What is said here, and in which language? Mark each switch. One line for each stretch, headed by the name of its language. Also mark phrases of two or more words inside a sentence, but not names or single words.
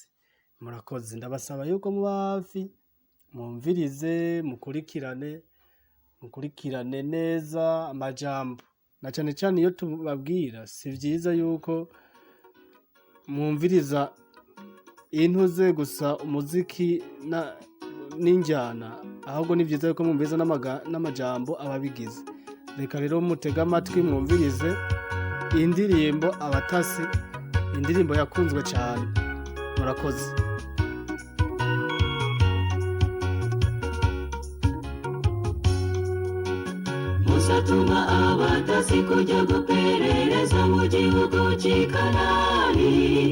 Rundi: Murakoze, ndabasaba yuko muba hafi mwumvirize, mukurikirane neza amajambo, na cane cane iyo tubabwira si vyiza yuko mwumviriza intuze gusa umuziki n'injyana, ahubwo ni vyiza yuko mwumviriza n'amajambo ababigize. Reka rero mutega amatwi mwumvirize indirimbo Abatasi, indirimbo yakunzwe cyane. Murakoze. Musatuma abatasi kujya guperereza mu gihugu cy'i Kanani.